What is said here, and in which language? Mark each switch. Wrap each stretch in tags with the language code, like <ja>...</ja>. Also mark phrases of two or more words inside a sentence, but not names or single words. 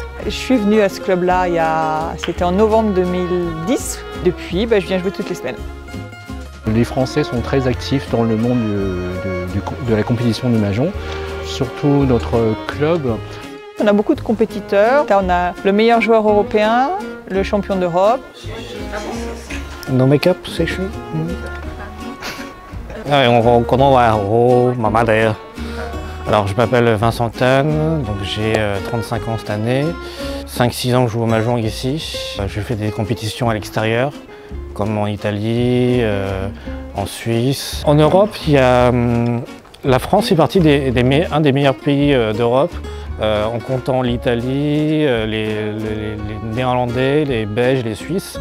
<fr>Je suis venue à ce club-là, c'était en novembre 2010. Depuis, je viens jouer toutes les semaines. Les Français sont très actifs dans le monde de la compétition du Mahjong, surtout notre club. On a beaucoup de compétiteurs. On a le meilleur joueur européen, le champion d'Europe.</fr> <en>No make-up session.</en> <yue>因為我廣東話好麻麻地啊。</yue> <fr>Alors je m'appelle Vincent Tan, donc j'ai 35 ans cette année. 5-6 ans que je joue au Mahjong ici. Je fais des compétitions à l'extérieur, comme en Italie, en Suisse. En Europe, la France fait partie un des meilleurs pays d'Europe, en comptant l'Italie, les Néerlandais, les Belges, les Suisses.</fr>